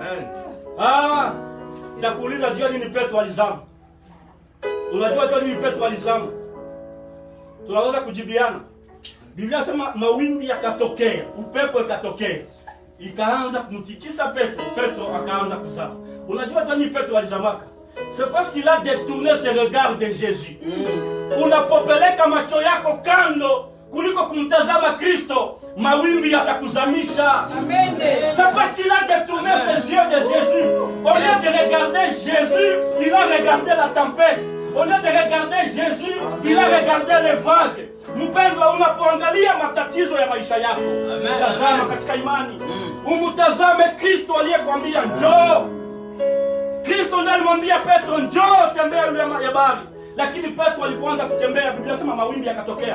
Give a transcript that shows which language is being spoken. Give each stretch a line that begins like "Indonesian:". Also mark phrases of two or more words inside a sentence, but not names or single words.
Swahili: Takuuliza jua nini Petro alizama? Unajua jua nini Petro alizama? Tunaweza kujibiana. Biblia inasema mawimbi yakatokea, upepo ikatokea, ikaanza kumtikisa Petro. Petro akaanza kuzama. Unajua jua nini Petro alizamaka?
French: C'est parce qu'il a détourné ses regards de Jésus.
Swahili: Unapopeleka macho yako kando kuliko kumtazama Kristo, mawimbi yatakuzamisha. Amen.
French: C'est parce qu'il a détourné ses yeux de Jésus. Au lieu de regarder Jésus, il a regardé la tempête. Au lieu de regarder Jésus, il a regardé les vagues.
Swahili: Mpendwa, unapoangalia matatizo ya maisha yako, tazama katika imani. Umtazame Kristo aliyekwambia njoo. Kristo ndiye alimwambia Petro, njoo tembea juu ya bahari. Lakini Petro alipoanza kutembea, Biblia inasema mawimbi yakatokea.